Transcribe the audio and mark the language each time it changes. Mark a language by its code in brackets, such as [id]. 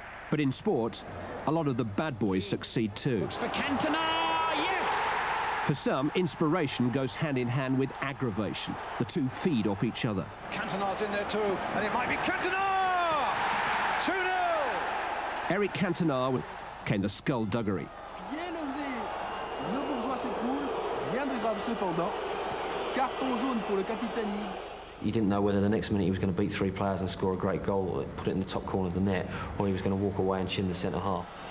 [en] But in sport, a lot of the bad boys succeed too. Looks for Cantona, yes! For some, inspiration goes hand in hand with aggravation. The two feed off each other. Cantona's in there too, and it might be Cantona! 2-0! Eric Cantona came the skullduggery. [fr] Bien levé, le bourgeois s'écroule, rien de grave cependant. Carton jaune pour le capitaine. [en] You didn't know whether the next minute he was going to beat three players and score a great goal, or put it in the top corner of the net, or he was going to walk away and chin the centre half.